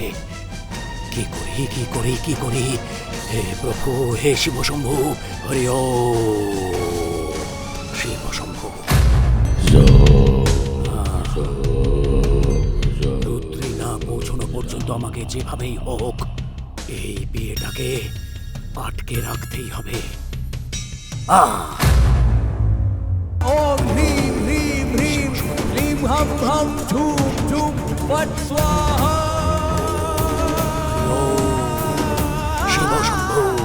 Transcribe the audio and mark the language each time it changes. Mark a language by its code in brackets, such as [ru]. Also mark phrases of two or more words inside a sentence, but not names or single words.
[bn] কি করি কি করি কি করি? হে প্রভু, হে শিব শম্ভু, হরি ও শিব শম্ভু। রুদ্রী না পৌঁছানো পর্যন্ত আমাকে যেভাবেই হোক এই বিয়েটাকে আটকে রাখতেই হবে। [sa] ओम ह्रीं ह्रीं ह्रीं ह्रीं हम हम झूम झूम फट स्वाहा। [bn] শিব শম্ভু।